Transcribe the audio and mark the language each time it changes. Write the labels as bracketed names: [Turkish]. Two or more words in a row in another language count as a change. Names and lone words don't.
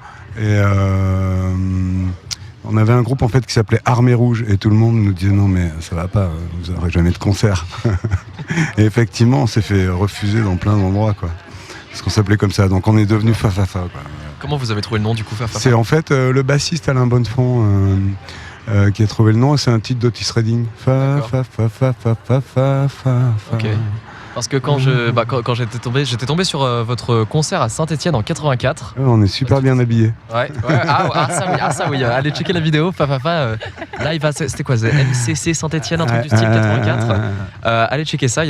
[French] Et on avait un groupe en fait qui s'appelait Armée Rouge et tout le monde nous disait non mais ça va pas, vous n'aurez jamais de concert. Et effectivement on s'est fait refuser dans plein d'endroits quoi. Parce qu'on s'appelait comme ça, donc on est devenu Fafafa quoi. Comment vous avez trouvé le nom du coup Fafafa? C'est en fait le bassiste Alain Bonnefond qui a trouvé le nom, et c'est un titre d'Otis Redding. Fa fa fa fa fa fa fa fa. Ok. Parce que quand j'étais tombé sur votre concert à Saint-Etienne en 84. Ouais, on est super bien habillés. Ouais. Ça oui. Allez checker la vidéo. Fafafa live à, c'était quoi, MCC Saint-Etienne, un truc du style 84. Allez checker ça.